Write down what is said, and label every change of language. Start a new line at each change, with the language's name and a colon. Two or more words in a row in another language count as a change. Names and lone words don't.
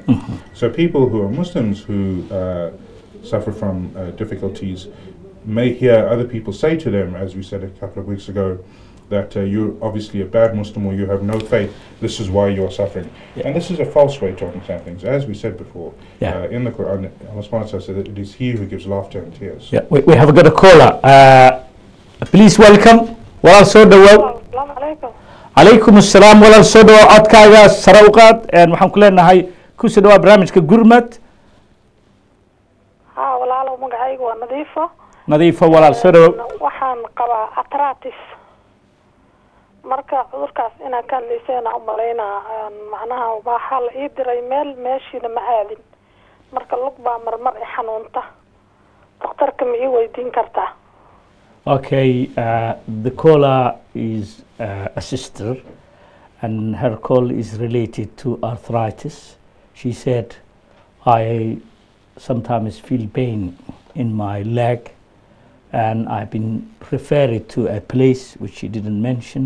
English: So people who are Muslims who suffer from difficulties may hear other people say to them, as we said a couple of weeks ago, that you're obviously a bad Muslim or you have no faith, this is why you're suffering. And this is a false way to understand things. As we said before, in the Quran, Allah
Arabic: سبحانه وتعالى
English: said that it is He who gives laughter and tears. Yeah, we have got a caller. Please welcome.
Somali: Walaal soo dhawaad.
Arabic: السلام عليكم. عليكم السلام.
Somali: Walaal soo dhawaad. Codkaaga sare u qaad. Waxaan ku leenahay ku soo dhawaad barnaamijka Gurmad. Walaalo magacaygu waa Nadiifo. Nadiifo, walaal soo dhawaad. Waxaan qabaa arthritis. Marka cudurkaas inaan ka leeysana u maleynaa macnaha waxa la ii diray meeshiina ma aadin. Marka lug baa marmar i xanuunta. Dhakhtarka ma ii weydiin kartaa?
English: Okay, the caller is a sister, and her call is related to arthritis. She said, I sometimes feel pain in my leg, and I've been referred to a place which he didn't mention.